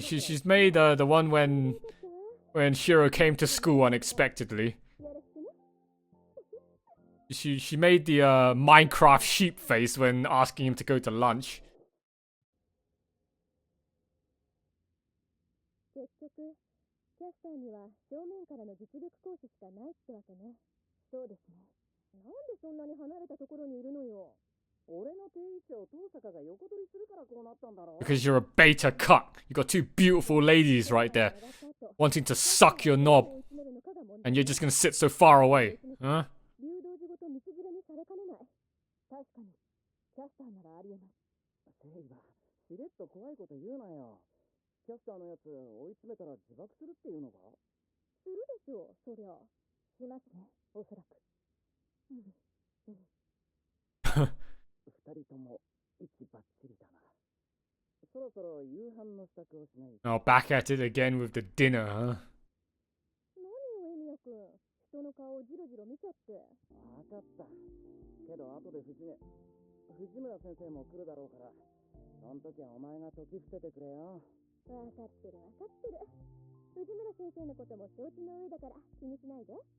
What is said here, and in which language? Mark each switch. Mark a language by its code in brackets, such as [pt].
[en] She's made the one when Shiro came to school unexpectedly. She made the Minecraft sheep face when asking him to go to lunch. [ja] 結局、キャスターには正面からの実力行使しかないってわけね。そうですね。なんでそんなに離れたところにいるのよ。俺の定位置を遠坂が横取りするからこうなったんだろう。 [en] Because you're a beta cuck. You got two beautiful ladies right there, wanting to suck your knob, and you're just gonna sit so far away, huh? [ja] 流動時ごと道連れにされかねない。確かに、キャスターならありえます。セイバ、しれっと怖いこと言うなよ。キャスターのやつ追い詰めたら自爆するっていうのか？するでしょう、そりゃ。しますね、おそらく。二人とも息バッチリだな。そろそろ夕飯の支度をしないと。 [en] Now back at it again with the dinner, huh? [ja] 何よ、エミヤ君。人の顔をジロジロ見ちゃって。分かった。けど後で藤村先生も来るだろうから、その時はお前が時伏せてくれよ。分かってる分かってる。藤村先生のことも承知の上だから気にしないで。